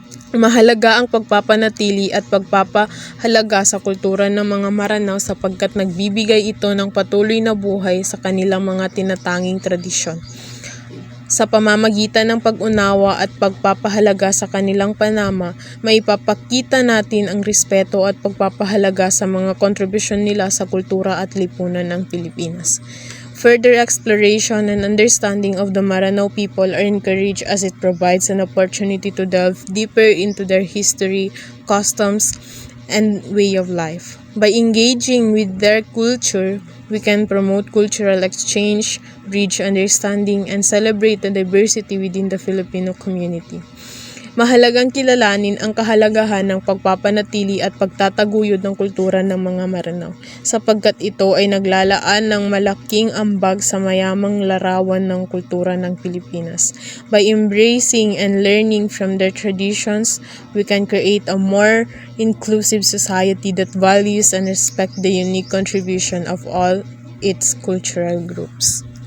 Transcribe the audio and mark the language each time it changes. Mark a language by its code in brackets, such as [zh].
[tl] Mahalaga ang pagpapanatili at pagpapahalaga sa kultura ng mga Maranao sapagkat nagbibigay ito ng patuloy na buhay sa kanilang mga tinatanging tradisyon. Sa pamamagitan ng pag-unawa at pagpapahalaga sa kanilang panama, maipapakita natin ang respeto at pagpapahalaga sa mga kontribusyon nila sa kultura at lipunan ng Pilipinas. [en] Further exploration and understanding of the Maranao people are encouraged as it provides an opportunity to delve deeper into their history, customs, and way of life. By engaging with their culture, we can promote cultural exchange, bridge understanding, and celebrate the diversity within the Filipino community. [tl] Mahalagang kilalanin ang kahalagahan ng pagpapanatili at pagtataguyod ng kultura ng mga Maranao, sapagkat ito ay naglalaan ng malaking ambag sa mayamang larawan ng kultura ng Pilipinas. [en] By embracing and learning from their traditions, we can create a more inclusive society that values and respects the unique contribution of all its cultural groups.